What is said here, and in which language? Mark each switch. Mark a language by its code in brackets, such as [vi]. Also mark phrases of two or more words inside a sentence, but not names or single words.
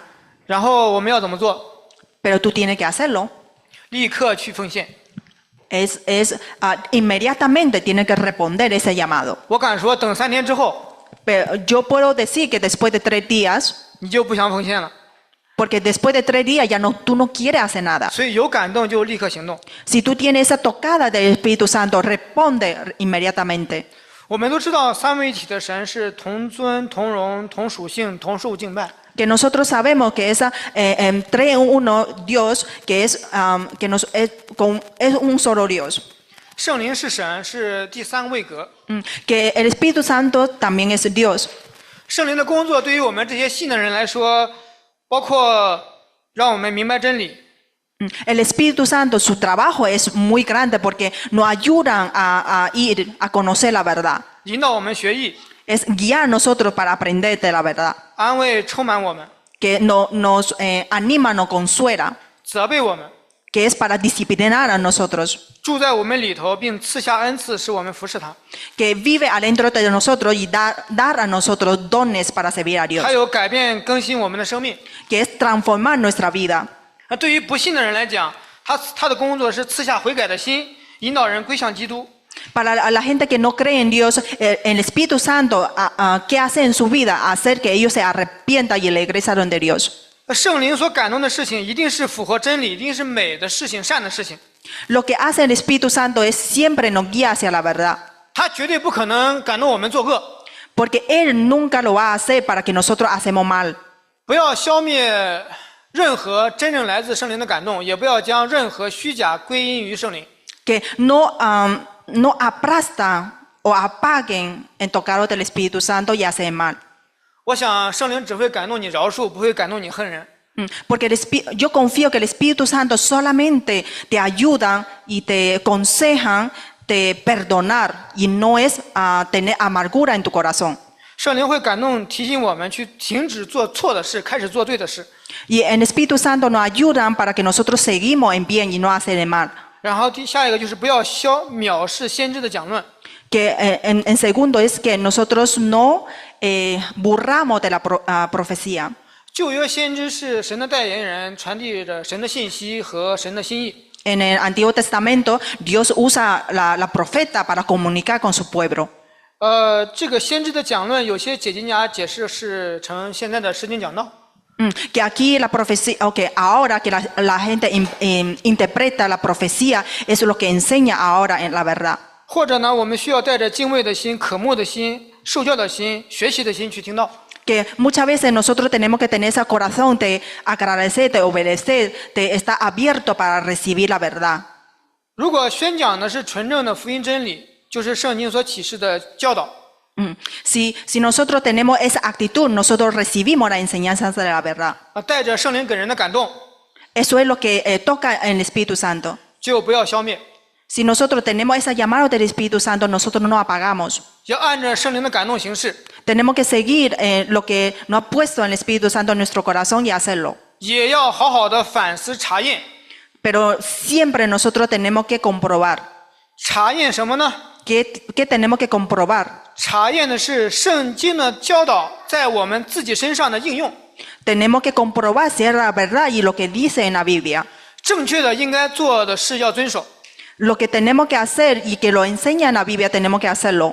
[zh] 然后我们要怎么做？ [es] pero tú tienes que hacerlo. [zh] 立刻去奉献。 [es] Inmediatamente tienes que responder ese llamado. [zh] 我敢说，等3天之后， [es] Pero yo puedo decir que después de 3 días, [zh] 你就不想奉献了。 [es] porque después de 3 días ya tú no quieres hacer nada. [zh] 所以有感动就立刻行动。 [es] Si tú tienes esa tocada del Espíritu Santo, responde inmediatamente. [zh] 我们都知道三位一体的神是同尊、同荣、同属性、同受敬拜。 [es] Que nosotros sabemos que esa 3 en 1 Dios, que es un solo Dios. [zh] 圣灵是神，是第3位格。 [es] Que el Espíritu Santo también es Dios. [zh] 圣灵的工作对于我们这些信的人来说，包括让我们明白真理， [es] El Espíritu Santo, su trabajo es muy grande porque nos ayudan a ir a conocer la verdad. [zh] 引导我们学艺， [es] Es guiar a nosotros para aprender de la verdad. [zh] 安慰充满我们， [es] Que nos anima, nos consuela. [zh] 责备我们， [es] Que es para disciplinar a nosotros. [zh] 住在我们里头，并赐下恩赐，使我们服侍他。 [es] Que vive adentro de nosotros y dar a nosotros dones para servir a Dios. [zh] 还有改变更新我们的生命。 [es] Que es transformar nuestra vida. [zh] 那对于不信的人来讲，他的工作是赐下悔改的心，引导人归向基督。 [es] Para la gente que no cree en Dios, el Espíritu Santo, ¿qué hace en su vida? Hacer que ellos se arrepientan y regresaron de Dios. [zh] 圣灵所感动的事情，一定是符合真理，一定是美的事情、善的事情。 [es] Lo que hace el Espíritu Santo es siempre nos guía hacia la verdad. [zh] 他绝对不可能感动我们作恶。 [es] Porque Él nunca lo va a hacer para que nosotros hacemos mal. [zh] 不要消灭任何真正来自圣灵的感动，也不要将任何虚假归因于圣灵。 [es] Que no aplastan o apaguen en tocado del Espíritu Santo y hacen mal. [zh] 我想圣灵只会感动你饶恕，不会感动你恨人。 [es] Porque yo confío que el Espíritu Santo solamente te ayuda y te aconsejan de perdonar y no es tener amargura en tu corazón. [zh] 圣灵会感动提醒我们去停止做错的事，开始做对的事。 [es] Y el Espíritu Santo nos ayuda para que nosotros seguimos en bien y no hacer el mal. [zh] 然后下一个就是不要藐视先知的讲论。 [es] Que en segundo es que nosotros no burramos de la profecía. [zh] 旧约先知是神的代言人，传递着神的信息和神的心意。 [es] En el Antiguo Testamento, Dios usa la profeta para comunicar con su pueblo. [zh] 这个先知的讲论，有些解经家解释是成现在的诗经讲道。 [es] Que aquí la profecía, okay, ahora que la gente interpreta la profecía, es lo que enseña ahora en la verdad. [zh] 或者呢，我们需要带着敬畏的心、渴慕的心、受教的心、学习的心去听到。 [es] Que muchas veces nosotros tenemos que tener ese corazón de agradecer, de obedecer, de estar abierto para recibir la verdad. [zh] 如果宣讲的是纯正的福音真理，就是圣经所启示的教导。 [es] Si nosotros tenemos esa actitud, nosotros recibimos la enseñanza de la verdad. [zh] 带着圣灵给人的感动， [es] Eso es lo que toca en el Espíritu Santo. [zh] 就不要消灭， [es] Si nosotros tenemos ese llamado del Espíritu Santo, nosotros no apagamos. [zh] 要按着圣灵的感动行事， [es] Tenemos que seguir lo que nos ha puesto el Espíritu Santo en nuestro corazón y hacerlo. [zh] 也要好好的反思查验。 [es] Pero siempre nosotros tenemos que comprobar. [zh] 查验什么呢？ [es] ¿Qué tenemos que comprobar? [zh] 查验的是圣经的教导在我们自己身上的应用。 [es] Tenemos que comprobar si es la verdad y lo que dice en la Biblia. [zh] 正确的应该做的事要遵守， [es] Lo que tenemos que hacer y que lo enseña en la Biblia, tenemos que hacerlo.